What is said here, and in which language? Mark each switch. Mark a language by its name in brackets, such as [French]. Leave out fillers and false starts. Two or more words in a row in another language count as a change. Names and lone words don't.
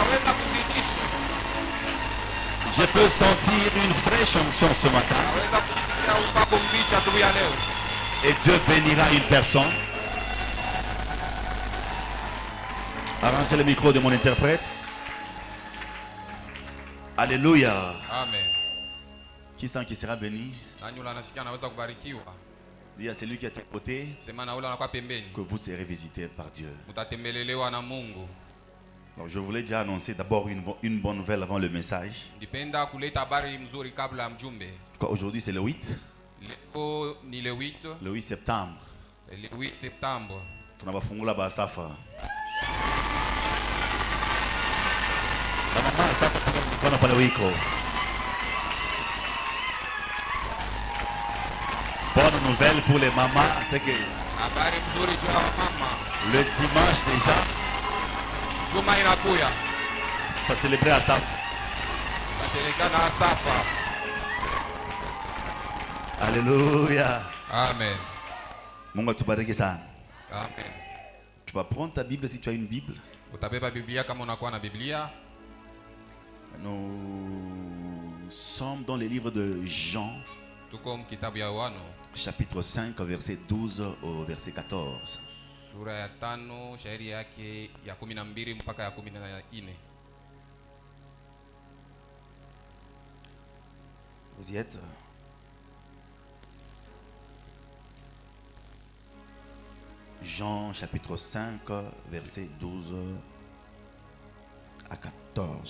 [French] Je peux sentir une fraîche onction ce matin. Et Dieu bénira une personne. Arrangez le micro de mon interprète. Alléluia. Amen. Qui sent qui sera béni? [Swahili] Nani ule anasikia anaweza kubarikiwa? [French] Dis à celui qui est à côté [Swahili] Sema na ule anakuwa pembeni. [French] que vous serez visité par Dieu. [Swahili] Mtatembelelewa na Mungu. [French] Donc, je voulais déjà annoncer d'abord une bonne nouvelle avant le message. [Swahili] Ndipenda kuleta habari mzuri kabla ya mjumbe. [French] Aujourd'hui c'est le 8. [Swahili] Leo ni le 8. [French] Le 8 septembre. Le 8 septembre. [Swahili] Tunabafungula basafa. La maman safa kwa pale wiko. [French] Bonne nouvelle pour les mamans, c'est que [Swahili] Habari mzuri juu ya mama. [French] le dimanche déjà, [Swahili] Juma inakuya. [French] on va célébrer à Safa. [Swahili] Tashereka na Safa. Alléluia. Amen. Mungu atubariki sana. Amen. [French] Tu vas prendre ta Bible si tu as une Bible. [Swahili] Utabeba Biblia kama unakuwa na Biblia. [French] Nous sommes dans le livre de Jean, [Swahili] Tuko mkitabu ya Yohana [French] chapitre 5, verset 12 au verset 14. [Swahili] sura ya 5 shairi yake ya 12 mpaka ya 14. [French] Vous y êtes? Jean chapitre 5, verset 12 à 14.